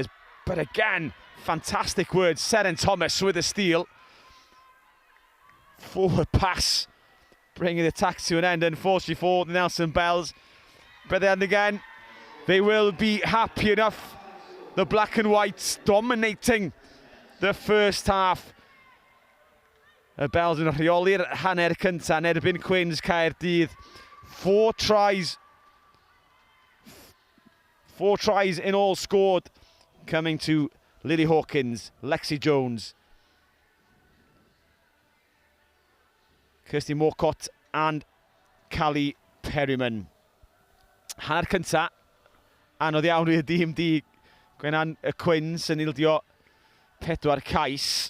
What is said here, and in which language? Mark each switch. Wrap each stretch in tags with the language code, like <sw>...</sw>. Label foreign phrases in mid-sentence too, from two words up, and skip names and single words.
<en>But again, fantastic words. Seren Thomas with a steal. Forward pass, bringing the attack to an end, unfortunately for the Nelson Bells. But then again, they will be happy enough. The black and whites dominating the first half.</en> <cy>Y Bells yn rheoli'r hanner cynta yn erbyn Quins Caerdydd.</cy> <en>4 tries. 4 tries in all scored, coming to Lily Hawkins, Lexi Jones, Kirsty Morcott and Callie Perryman.</en> <cy>Hanner cynta, anodd iawn i'r dîm di Gwenan y Quins yn ildio 4 cais.</cy>